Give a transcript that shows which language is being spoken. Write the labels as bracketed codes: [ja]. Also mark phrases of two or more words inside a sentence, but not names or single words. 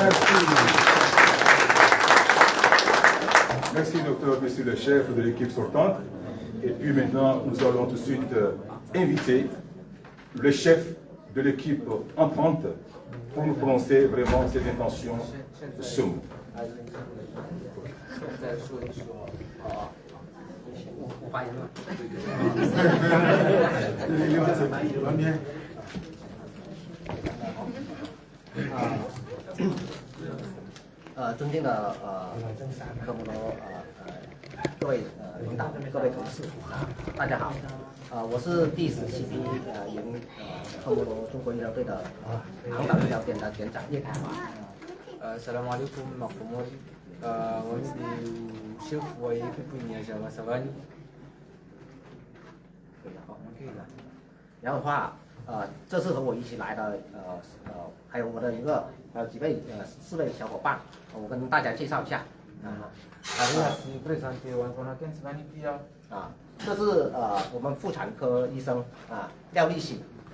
[fr] Merci docteur, monsieur le chef de l'équipe sortante. Et puis maintenant, nous allons tout de suite inviter le chef de l'équipe entrante pour nous prononcer vraiment ses intentions de ce mot. [zh] 尊敬的科姆罗各位领导、各位同事大家好，我是第17批营科姆罗中国医疗队的航岛医疗点的点长叶凯华。 [ar] السلام عليكم ورحمة الله وبركاته. [zh] 我是师傅，我也不念什么什么。然后的话，这次和我一起来的还有我的一个4位小伙伴，我跟大家介绍一下。这是我们妇产科医生廖立喜。